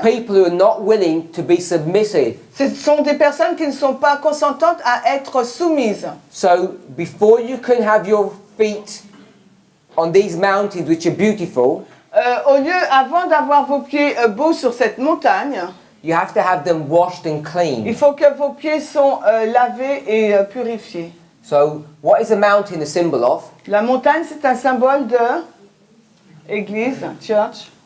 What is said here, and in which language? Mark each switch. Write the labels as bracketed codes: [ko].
[en] people who are not willing to be submissive. [fr] Ce sont des personnes qui ne sont pas consentantes à être soumises. [en] So before you can have your feet on these mountains which are beautiful, [fr] Avant d'avoir vos pieds beaux sur cette montagne, [en] you have to have them washed and [fr] il [en] clean. [fr] faut que vos pieds sont lavés et purifiés. [en] So what is a mountain a symbol of? [fr] La montagne, c'est un symbole de église, church,